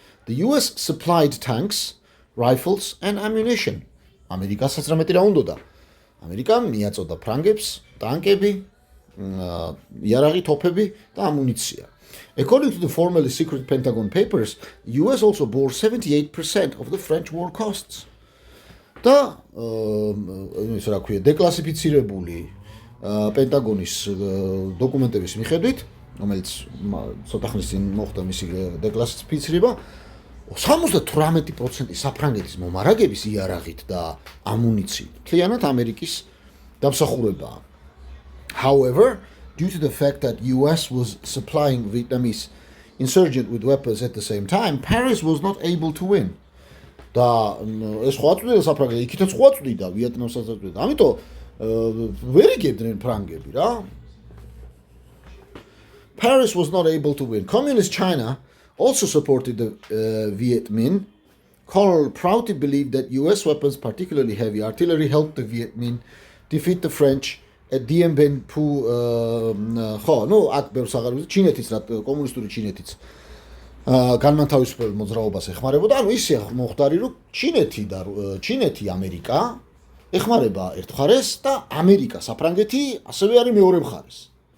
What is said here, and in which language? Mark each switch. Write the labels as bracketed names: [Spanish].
[English] The US supplied tanks, rifles and ammunition. [Georgian] ამერიკასაც რამეთი რა უნდოდა? ამერიკამ მიაწოდა ფრანგებს ტანკები, იარაღი თოფები და ამუნიცია. [English] According to the formerly secret Pentagon papers, the US also bore 78% of the French war costs. [Georgian] და ის რა ქვია, დეკლასიფიცირებული პენტაგონის დოკუმენტების მიხედვით, რომელიც ცოტა ხნის წინ მოხდა მისი დეკლასიფიცირება, 78% საფრანგეთის მომარაგების იარაღით და ამუნიციით მთლიანად ამერიკის დამსახურებაა. [English] However, due to the fact that US was supplying Vietnamese insurgent with weapons at the same time, Paris was not able to win. [Georgian] და ეს ხო აწვდიდა საფრანგეთს, იქითაც ხო აწვდიდა ვიეტნამსაც აწვდიდა. ამიტომ ვერ იგებდნენ ფრანგები რა. [English] Paris was not able to win. Communist China also supported the Viet Minh. Carl proudly believed that US weapons, particularly heavy artillery, helped the Viet Minh defeat the French at Dien Bien Phu. [Georgian] ხო, ნუ აქ ბევრს აღარ ვიცი, ჩინეთის რა კომუნისტური ჩინეთიც განმათავისუფლებელ მოძრაობას ეხმარებოდა. ანუ ისე მოხდარი, რომ ჩინეთი ამერიკა ეხმარება ერთ მხარეს და ამერიკა საფრანგეთი ასევე არის მეორე მხარეს.